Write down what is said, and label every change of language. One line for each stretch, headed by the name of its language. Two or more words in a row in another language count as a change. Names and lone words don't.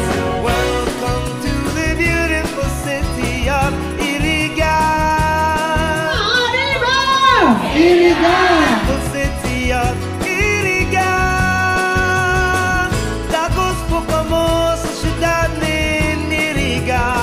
English: Welcome to the beautiful city of Iriga. Iriga! Beautiful city of Iriga.
Bikol: Dagos po kamo sa syudad nin Iriga.